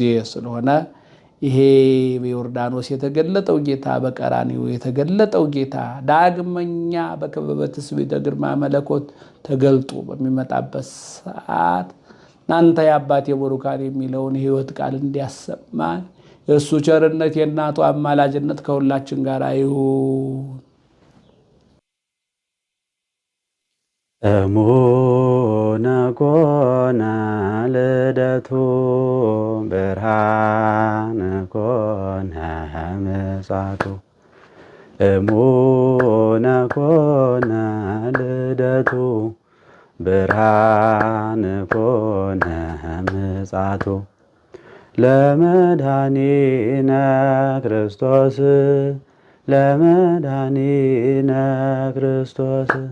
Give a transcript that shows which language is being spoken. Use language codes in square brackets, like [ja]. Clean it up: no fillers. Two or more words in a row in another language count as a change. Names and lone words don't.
[am] ስለሆነ ይሄ በዮርዳኖስ የተገለጠው ጌታ በቀራንዮ የተገለጠው ጌታ ዳግመኛ በከበበ ትስብእተ ግርማ መለኮት ተገልጦ በሚመጣበት ሰዓት እናንተ የአባቴ ቡሩካን የሚለውን የሕይወት ቃል እንዲያሰማን የእሱ ቸርነት የእናቱ አማላጅነት ከሁላችን ጋር ይሁን። [gez] እሙነ ኮነ ልደቱ ብርሃነ ኮነ ምጽአቱ እሙነ ኮነ ልደቱ ብርሃነ ኮነ ምጽአቱ ለመድኃኒነ ክርስቶስ ለመድኃኒነ ክርስቶስ